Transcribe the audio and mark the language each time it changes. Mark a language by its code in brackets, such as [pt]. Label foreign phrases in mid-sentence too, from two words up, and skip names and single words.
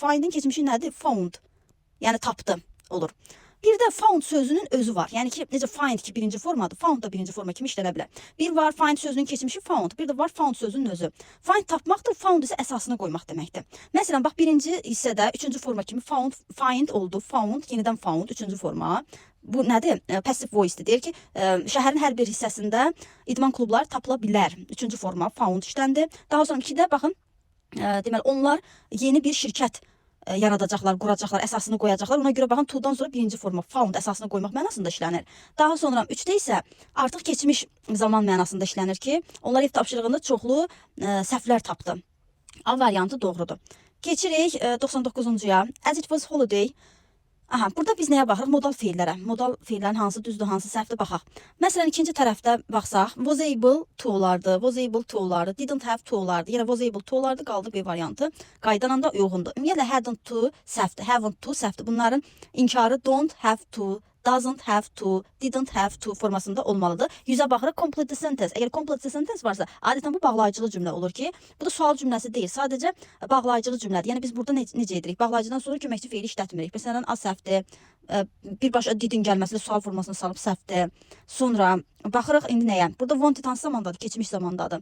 [az] Findin keçmişi nədir? Found. Yəni tapdı olur. Bir də found sözünün özü var. Yəni ki, necə find ki birinci formadır, found da birinci forma kimi işlənə bilər. Bir var find sözünün keçmişi found, bir də var found sözünün özü. Find tapmaqdır, found isə əsasını qoymaq deməkdir. Məsələn, bax birinci hissədə üçüncü forma kimi found, find oldu, found, yenidən found, üçüncü forma. Bu nədir? [en] Passive voice- [az] dir. Deyir ki, şəhərin hər bir hissəsində idman klubları tapıla bilər. Üçüncü forma found işləndi. Daha sonra 2-də baxın, deməli onlar yeni bir şirkət yaradacaqlar, quracaqlar, əsasını qoyacaqlar. Ona görə baxın, to-dan sonra birinci forma found əsasını qoymaq mənasında işlənir. Daha sonra 3-də isə artıq keçmiş zaman mənasında işlənir ki, onlar ev tapşırığında çoxlu səhvlər tapdı. A variantı doğrudur. Keçirik 99-cuya. [en] As it was holiday. [az] Aha, burada biz nəyə baxırıq? Modal feillərə. Modal feillərin hansı düzdür, hansı səhvdir baxaq. Məsələn, ikinci tərəfdə baxsaq, [en] was able to olardı, was able to olardı, didn't have to olardı. [az] Yenə [en] was able to [az] olardı, qaldı B variantı. Qaydanla da uyğundur. Ümumiyyətlə, [en] hadn't to [az] səhvdir, [en] haven't to [az] səhvdir. Bunların inkarı [en] don't have to, doesn't have to, didn't have to [az] formasında olmalıdır. 100-ə baxırıq, [en] complete the sentence. [az] Əgər [en] complete the sentence [az] varsa, adətən bu bağlayıcılı cümlə olur ki, bu da sual cümləsi deyil, sadəcə bağlayıcılı cümlədir. Yəni biz burada necə edirik? Bağlayıcıdan sonra köməkçi feili işlətmirik. Məsələn, a səhvdir, birbaşa didin gəlməsilə sual formasına salıb səhvdir. Sonra baxırıq indi nəyə? Burada wanted hansı zamandadır? Keçmiş zamandadır.